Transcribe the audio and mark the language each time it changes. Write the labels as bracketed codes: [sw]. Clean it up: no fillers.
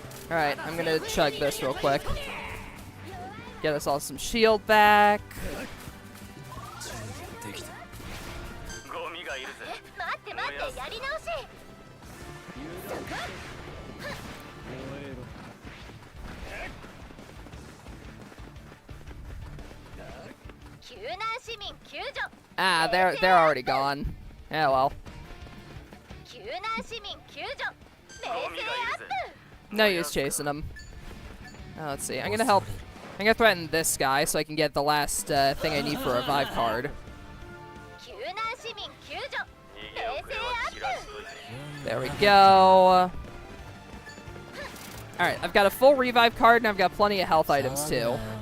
[en] Alright, I'm gonna chug this real quick. Get us all some shield back. [ja] できたゴミがいるぜ。待って待ってやり直しゴ救難市民救助 [en] Ah, they're already gone. Yeah, well. [ja] 救難市民救助冷静アップ [en] No use chasing him. Let's see. I'm gonna threaten this guy so I can get the last thing I need for a revive card. [ja] 救難市民救助冷静アップ [en] There we go. Alright, I've got a full revive card and I've got plenty of health items too.